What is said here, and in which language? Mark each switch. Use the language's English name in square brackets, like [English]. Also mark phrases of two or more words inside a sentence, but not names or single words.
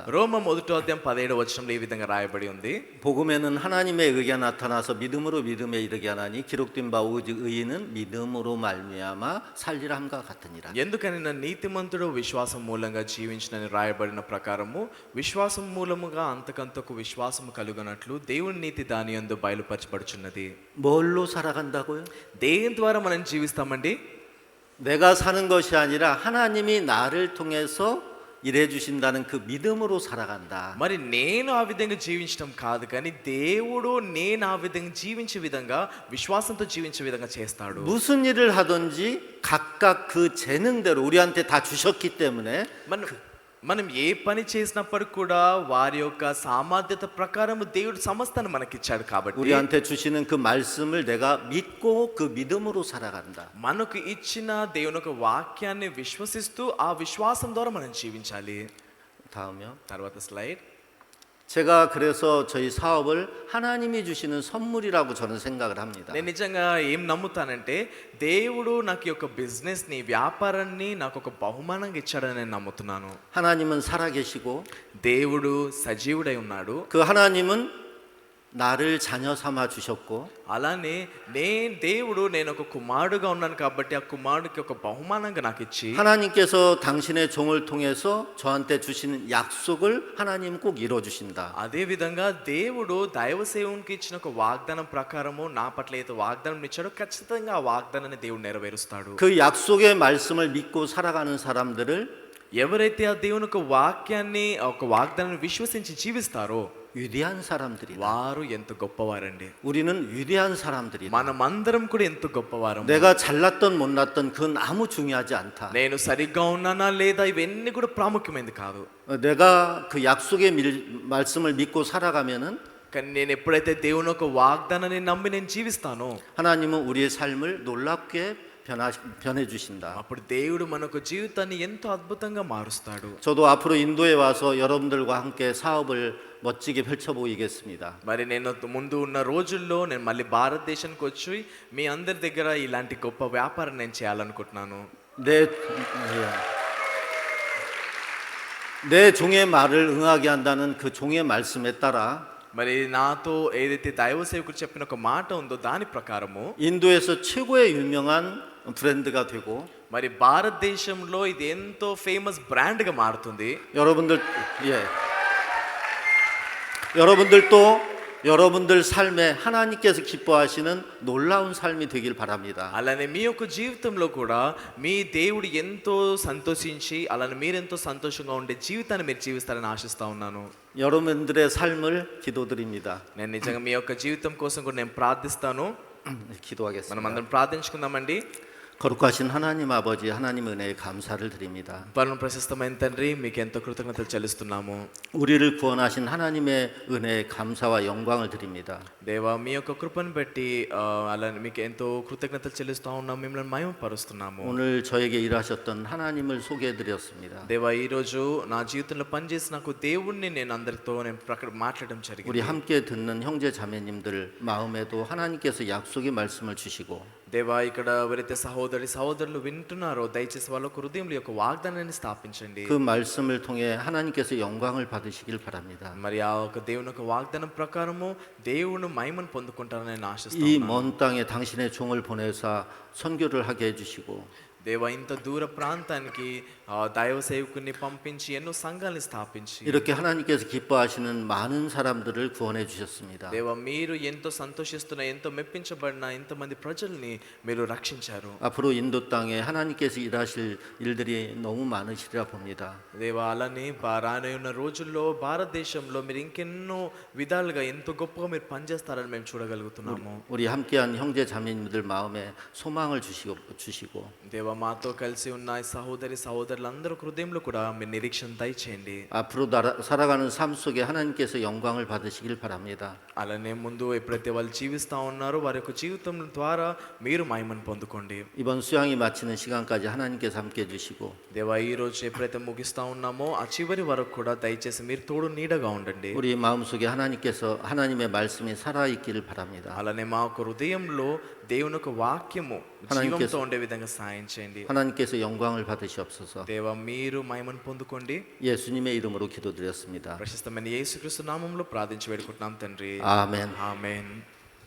[Telugu] రోమ 1:17 ఈ విధంగా రాయబడి ఉంది. [Korean] 복음에는 하나님의 의가 나타나서 믿음으로 믿음에 이르게 하나니 기록된 바 오직 의인은 믿음으로 말미암아 살리라 함과 같으니라. [Telugu] ఎందుకని నా నీతిమంతుడు విశ్వాసం మూలంగా జీవించినని రాయబడిన ప్రకారము విశ్వాసం మూలముగా అంతకంతకు విశ్వాసము కలుగునట్లు దేవుని నీతి దాని యందు బయలుపరచబడుచున్నది. [Korean] 뭘로 살아간다고요? [Telugu] దేని ద్వారా మనం జీవిస్తామండి? [Korean] 내가 사는 것이 아니라 하나님이 나를 통해서 일해 주신다는 그 믿음으로 살아간다. [Telugu] మరి నేను ఆ విధంగా జీవించడం కాదు కానీ దేవుడు నేను ఆ విధంగా జీవించే విధంగా విశ్వాసంతో జీవించే విధంగా చేస్తాడు. [Korean] 무슨 일을 하든지 각각 그 재능대로 우리한테 다 주셨기 때문에 [Telugu] మనం ఏ పని చేసినప్పటికి కూడా వారి యొక్క సామర్థ్యత ప్రకారం దేవుడు సమస్తాన్ని మనకిచ్చాడు కాబట్టి [Korean] 우리한테 주시는 그 말씀을 내가 믿고 그 믿음으로 살아간다. [Telugu] మనకు ఇచ్చిన దేవుని యొక్క వాక్యాన్ని విశ్వసిస్తూ ఆ విశ్వాసం ద్వారా మనం జీవించాలి. [Korean] 다음요. [Telugu] తర్వాత స్లైడ్. [Korean] 제가 그래서 저희 사업을 하나님이 주시는 선물이라고 저는 생각을 합니다. [Telugu] నేను నిజంగా ఏం నమ్ముతానంటే దేవుడు నాకు ఈ యొక్క బిజినెస్ ని వ్యాపారాన్ని నాకు ఒక బహుమానంగా ఇచ్చాడని నేను నమ్ముతున్నాను. [Korean] 하나님은 살아계시고 [Telugu] దేవుడు సజీవుడై ఉన్నాడు. [Korean] 그 하나님은 나를 자녀 삼아 주셨고 [Telugu] అలానే దేవుడు నేను ఒక కుమారుడుగా ఉన్నాను కాబట్టి ఆ కుమారుడికి ఒక బహుమానంగా నాకు ఇచ్చి [Korean] 하나님께서 당신의 종을 통해서 저한테 주시는 약속을 하나님 꼭 이뤄 주신다. [Telugu] అదే విధంగా దేవుడు దైవ సేవకునికి ఇచ్చిన ఒక వాగ్దానం ప్రకారము నా పట్ల అయితే వాగ్దానం ఇచ్చాడో ఖచ్చితంగా ఆ వాగ్దానాన్ని దేవుడు నెరవేరుస్తాడు. [Korean] 그 약속의 말씀을 믿고 살아가는 사람들을 [Telugu] ఎవరైతే ఆ దేవుని యొక్క వాక్యాన్ని ఒక వాగ్దానాన్ని విశ్వసించి జీవిస్తారో [Korean] 위대한 사람들이다. [Telugu] వారు ఎంత గొప్పవారండి. [Korean] 우리는 위대한 사람들이다. [Telugu] మనమందరం కూడా ఎంత గొప్పవారం. [Korean] 내가 잘났던 못났던 그건 아무 중요하지 않다. [Telugu] నేను సరిగ్గా ఉన్నానా లేదా ఇవన్నీ కూడా ప్రాముఖ్యమైనది కాదు. [Korean] 내가 그 약속의 말씀을 믿고 살아가면은 [Telugu] కానీ నేను ఎప్పుడైతే దేవుని యొక్క వాగ్దానాన్ని నమ్మి నేను జీవిస్తానో [Korean] 하나님은 우리의 삶을 놀랍게 변해 주신다. [Telugu] అప్పుడు దేవుడు మనకు జీవితాన్ని ఎంతో అద్భుతంగా మారుస్తాడు. [Korean] 저도 앞으로 인도에 와서 여러분들과 함께 사업을 멋지게 펼쳐 보이겠습니다. [Telugu] మరి నేను ముందు ఉన్న రోజుల్లో నేను మళ్ళీ భారతదేశానికి వచ్చి మీ అందరి దగ్గర ఇలాంటి గొప్ప వ్యాపారం నేను చేయాలనుకుంటున్నాను. [Korean] 내 종의 말을 응하게 한다는 그 종의 말씀에 따라 [Telugu] మరి నాతో ఏదైతే దైవ సేవకుడు చెప్పిన ఒక మాట ఉందో దాని ప్రకారము [Korean] 인도에서 최고의 유명한 브랜드가 되고 [Telugu] మరి భారతదేశంలో ఇది ఎంతో [English] famous brand [Telugu] గా మారుతుంది. [Korean] 여러분들도 여러분들 삶에 하나님께서 기뻐하시는 놀라운 삶이 되길 바랍니다. [Telugu] అలానే మీ యొక్క జీవితంలో కూడా మీ దేవుడు ఎంతో సంతోషించి అలానే మీరెంతో సంతోషంగా ఉండే జీవితాన్ని మీరు జీవిస్తారని ఆశిస్తా ఉన్నాను. [Korean] 여러분들의 삶을 기도드립니다. [Telugu] నేను నిజంగా మీ యొక్క జీవితం కోసం కూడా నేను ప్రార్థిస్తాను. [Korean] 기도하겠습니다. [Telugu] మనం అందరం ప్రార్థించుకుందామండి. [Korean] 거룩하신 하나님 아버지 하나님 은혜에 감사를 드립니다. [Telugu] పరమ ప్రశస్తమైన తండ్రి మీకు ఎంతో కృతజ్ఞతలు చెల్లిస్తున్నాము. [Korean] 우리를 구원하신 하나님의 은혜에 감사와 영광을 드립니다. [Telugu] దేవా మీ యొక్క కృపను బట్టి అలానే మీకు ఎంతో కృతజ్ఞతలు చెల్లిస్తా ఉన్నాము. మిమ్మల్ని మహిమపరుస్తున్నాము. [Korean] 오늘 저에게 일하셨던 하나님을 소개해 드렸습니다. [Telugu] దేవా ఈ రోజు నా జీవితంలో పనిచేసి నాకు దేవుణ్ణి నేను అందరితో నేను మాట్లాడడం [Korean] 우리 [Telugu] జరిగింది. [Korean] 함께 듣는 형제 자매님들 마음에도 하나님께서 약속의 말씀을 주시고 [Telugu] దేవా ఇక్కడ ఎవరైతే సహోదరులు వింటున్నారో దయచేసి వాళ్ళ హృదయంలో యొక్క వాగ్దానాన్ని స్థాపించండి. [Korean] 그 말씀을 통해 하나님께서 영광을 받으시길 바랍니다. [Telugu] మరి ఆ ఒక దేవుని యొక్క వాగ్దానం ప్రకారము దేవుని మహిమను పొందుకుంటారని నేను [Korean] 이 [Telugu] ఆశిస్తున్నాను. [Korean] 먼 땅에 당신의 종을 보내사 선교를 하게 해주시고 [Telugu] దేవా ఇంత దూర ప్రాంతానికి దైవ సేవకుని పంపించి ఎన్నో సంఘాలను స్థాపించి [Korean] 이렇게 하나님께서 기뻐하시는 많은 사람들을 구원해 주셨습니다. [Telugu] దేవా మీరు ఎంతో సంతోషిస్తున్న ఎంతో మెప్పించబడిన ఎంతమంది ప్రజల్ని మీరు రక్షించారు. [Korean] 앞으로 인도 땅에 하나님께서 일하실 일들이 너무 많으시리라 봅니다. [Telugu] దేవా అలానే రానున్న రోజుల్లో భారతదేశంలో మీరు ఇంకెన్నో విధాలుగా ఎంతో గొప్పగా మీరు పనిచేస్తారని మేము చూడగలుగుతున్నాము. [Korean] 우리 함께한 형제 자매님들 마음에 소망을 주시고 [Telugu] దేవా మాతో కలిసి ఉన్న ఈ సహోదరులందరూ హృదయంలో కూడా మీరు నిరీక్షణ దయచేయండి. [Korean] 앞으로 살아가는 삶 속에 하나님께서 영광을 받으시길 바랍니다. [Telugu] అలానే ముందు ఎప్పుడైతే వాళ్ళు జీవిస్తూ ఉన్నారో వారి యొక్క జీవితం ద్వారా మీరు మహిమను పొందుకోండి. [Korean] 이번 수양이 마치는 시간까지 하나님께서 함께 해주시고 [Telugu] దేవా ఈ రోజు ఎప్పుడైతే ముగిస్తా ఉన్నామో ఆ చివరి వరకు కూడా దయచేసి మీరు తోడు నీడగా ఉండండి. [Korean] 우리 마음속에 하나님의 말씀이 살아있기를 바랍니다. [Telugu] అలానే మా యొక్క హృదయంలో దేవుని యొక్క వాక్యము జీవంతో ఉండే విధంగా సాయం చేయండి. [Korean] 하나님께서 영광을 받으시옵소서. [Telugu] దేవా మీరు మహిమను పొందుకోండి. [Korean] 예수님의 이름으로 기도드렸습니다. [Telugu] ప్రశస్తమైన యేసుక్రీస్తు నామములో ప్రార్థించి వేడుకుంటున్నాం తండ్రి. ఆమేన్. ఆమేన్.